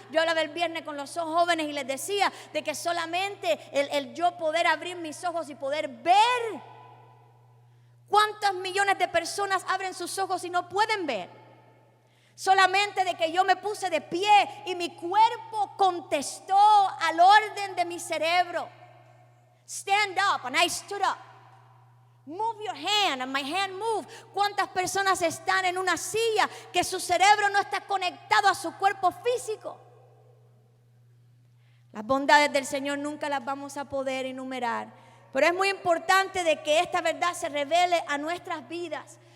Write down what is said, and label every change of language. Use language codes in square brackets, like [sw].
[es] Yo hablaba el viernes con los jóvenes y les decía de que solamente el yo poder abrir mis ojos y poder ver. ¿Cuántos millones de personas abren sus ojos y no pueden ver? Solamente de que yo me puse de pie y mi cuerpo contestó al orden de mi cerebro. [en] Stand up, and I stood up. Move your hand, and my hand moved. [es] ¿Cuántas personas están en una silla que su cerebro no está conectado a su cuerpo físico? Las bondades del Señor nunca las vamos a poder enumerar, pero es muy importante de que esta verdad se revele a nuestras vidas.